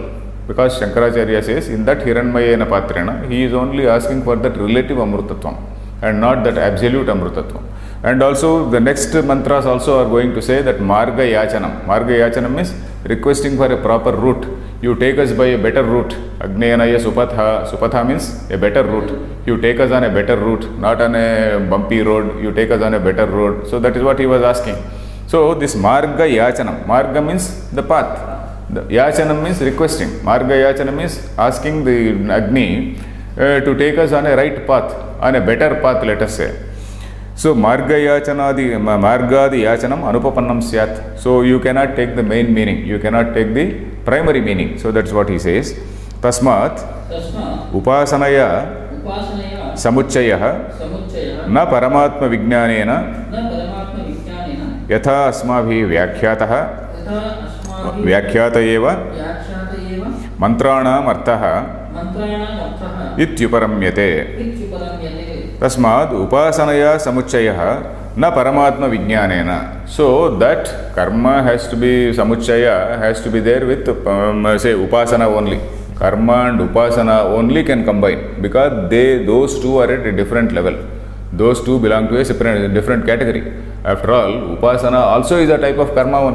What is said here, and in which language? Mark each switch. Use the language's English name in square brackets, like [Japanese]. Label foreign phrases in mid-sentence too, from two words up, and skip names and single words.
[English] Because Shankaracharya says, in that [Sanskrit] हिरण्मयेन पात्रेण, [English] he is only asking for that relative Amrutatvam and not that absolute Amrutatvam. And also the next mantras also are going to say that [Sanskrit] मार्ग याचनम्. मार्ग याचनम् [English] means requesting for a proper route. You take us by a better route. [Sanskrit] अग्ने नय सुपथा. [English] Supatha means a better route. You take us on a better route, not on a bumpy road. You take us on a better road. So that is what he was asking. So this [Sanskrit] मार्ग याचनम्. [English] Marga means the path. The Yachanam means requesting. [Sanskrit] मार्ग याचनम् [English] means asking the Agni to take us on a right path, on a better path, let us say. [Sanskrit] So मार्गादि याचनम् अनुपपन्नं स्यात्. [English] So you cannot take the main meaning, you cannot take the primary meaning. So that's what he says. [Sanskrit] तस्मात् उपासनया समुच्चयः न परमात्म विज्ञानेन यथा अस्माभिः व्याख्यातः व्याख्याता एव मन्त्राणाम् अर्थः इत्युपरम्यते. तस्मात् उपासनया समुच्चयः न परमात्म विज्ञानेन. [English] So that karma has to be, Samuchaya has to be there with say Upasana only. Karma and Upasana only can combine, because those two are at a different level. Those two belong to a different category. After all, Upasana also is a type of karma only.